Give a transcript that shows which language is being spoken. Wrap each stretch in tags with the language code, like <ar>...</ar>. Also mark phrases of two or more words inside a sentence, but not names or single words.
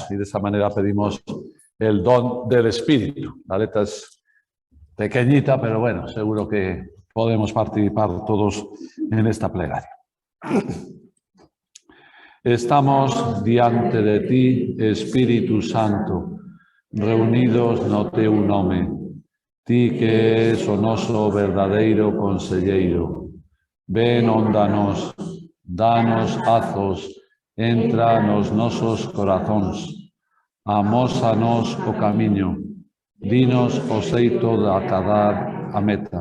<es>Y de esa manera pedimos el don del Espíritu. La letra es pequeñita, pero bueno, seguro que podemos participar todos en esta plegaria.</es> <gl>Estamos diante de ti, Espíritu Santo, reunidos no teu nome, ti que és o noso verdadeiro conselleiro. Ven, óndanos, danos azos, entra nos nosos corazóns, amósanos o camiño, dinos o xeito de acadar a meta.</gl>